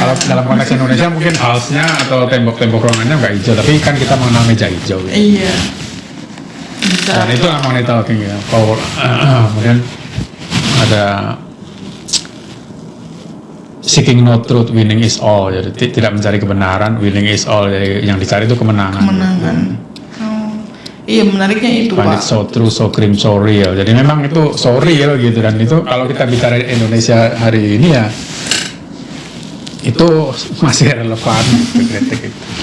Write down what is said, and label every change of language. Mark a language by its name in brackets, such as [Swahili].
[Indonesian] Kalau dalam konteks Indonesia mungkin house-nya atau tembok-tembok ruangannya nggak hijau, tapi kan kita mengenal meja hijau. Gitu. Iya. Bisa. Dan itu money talking ya. Kemudian ada [English] seeking no truth, winning is all. [Indonesian] Jadi tidak mencari kebenaran, [English] winning is all. [Indonesian] Jadi yang dicari itu kemenangan. Kemenangan. Oh. Iya, menariknya itu, [English] Find [Indonesian] Pak. [English] it so true, so grim, so real. [Indonesian] Jadi memang itu [English] so real [Indonesian] gitu, dan itu kalau kita bicara Indonesia hari ini ya itu masih relevan gitu, kritik itu.